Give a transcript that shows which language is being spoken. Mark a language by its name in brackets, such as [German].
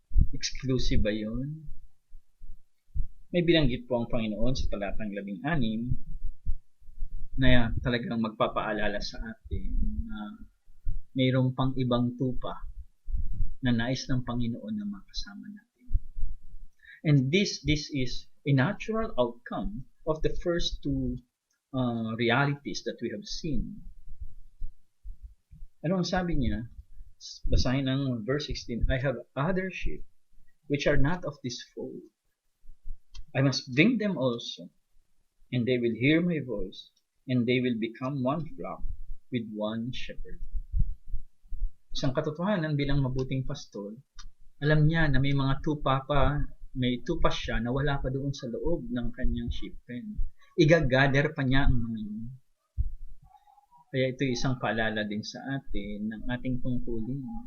[Filipino] Exclusive ba yun? May binanggit po ang Panginoon sa talatang 16 na talagang magpapaalala sa atin na mayroong pang ibang tupa na nais ng Panginoon na makasama natin. [English] And this is a natural outcome of the first two realities that we have seen. [Filipino] Ano ang sabi niya? Basahin ang verse 16. [English] I have other sheep which are not of this fold. I must bring them also, and they will hear my voice, and they will become one flock with one shepherd. [Filipino] Isang katotohanan bilang mabuting pastor, alam niya na may mga tupa pa, may tupa siya na wala pa doon sa loob ng kanyang sheep pen. Igagather pa niya ang mga yun. Kaya ito isang paalala din sa atin ng ating tungkulin.